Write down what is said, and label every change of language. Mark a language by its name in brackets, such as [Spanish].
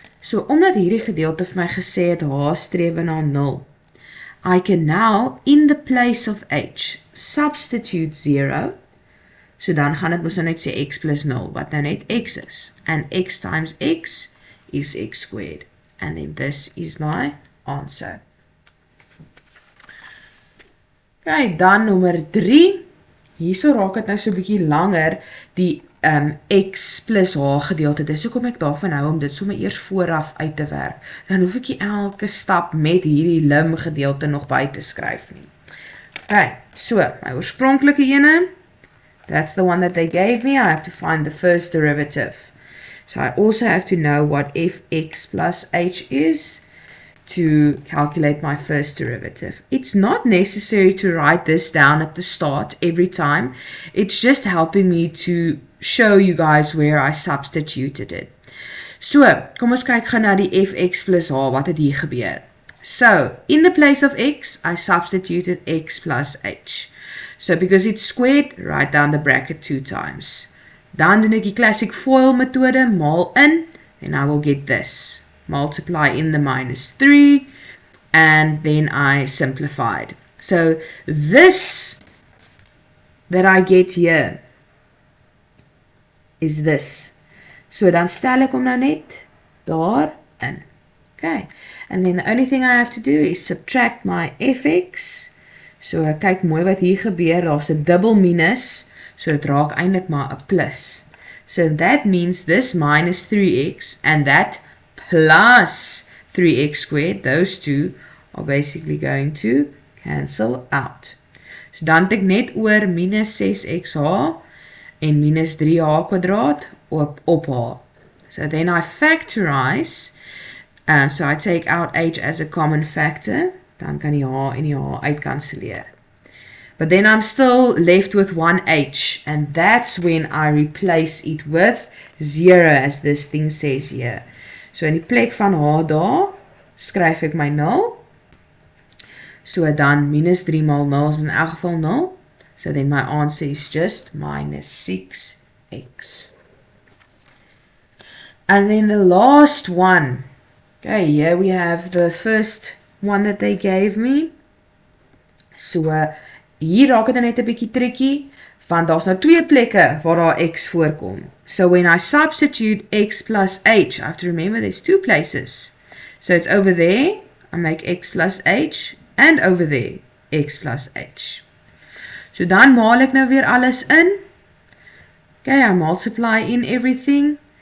[Afrikaans] So omdat hierdie gedeelte vir my gesê het H strewe na 0, [English] I can now in the place of H substitute 0. [Afrikaans] So dan gaan dit mos nou net sê x plus 0 wat nou net x is. [English] And x times x is x squared. And then this is my answer. [Afrikaans] Okay, dan nommer 3. Hierso raak het nou so 'n bietjie langer die x plus h gedeelte. Dis hoekom ek daarvan hou om dit sommer eers vooraf uit te werk. Dan hoef ek nie elke stap met hierdie lim gedeelte nog by te skryf nie. [English] Okay, [Afrikaans] so my oorspronklike ene, [English] that's the one that they gave me. I have to find the first derivative. So I also have to know what fx plus h is to calculate my first derivative. It's not necessary to write this down at the start every time. It's just helping me to show you guys where I substituted it. [Afrikaans] So, kom ons kyk gou na die fx plus h, wat het hier gebeur. [English] So, in the place of x, I substituted x plus h. So, because it's squared, write down the bracket 2 times. [Afrikaans] Dan doen ek die classic FOIL methode, maal in, [English] and I will get this. Multiply in the minus 3, and then I simplified. So, this that I get here is this. [Afrikaans] So, dan stel ek hom nou net daar in. [English] Okay, and then the only thing I have to do is subtract my fx. [Afrikaans] So, kyk mooi wat hier gebeur, daar's 'n dubbel minus, so dit raak eintlik maar 'n plus. [English] So, that means this minus 3x and that plus 3x squared, those two are basically going to cancel out. [Afrikaans] So, dan het ek net oor minus 6xh en minus 3h kwadraat op h. [English] So, then I factorize. So I take out h as a common factor, [Afrikaans] dan kan die h en die h uitkanselleer. [English] But then I'm still left with one h, and that's when I replace it with 0, as this thing says here. [Afrikaans] So in die plek van h daar, skryf ek my 0. So dan minus 3 maal 0 is in elk geval 0. [English] So then my answer is just minus 6x. And then the last one. Okay, here we have the first one that they gave me. [Afrikaans] So, hier raak het net 'n bietjie tricky, want daar's nou twee plekke waar daar x voorkom. [English] So, when I substitute x plus h, I have to remember there's two places. So, it's over there, I make x plus h, and over there, x plus h. [Afrikaans] So, dan maal ek nou weer alles in. [English] Okay, I multiply in everything.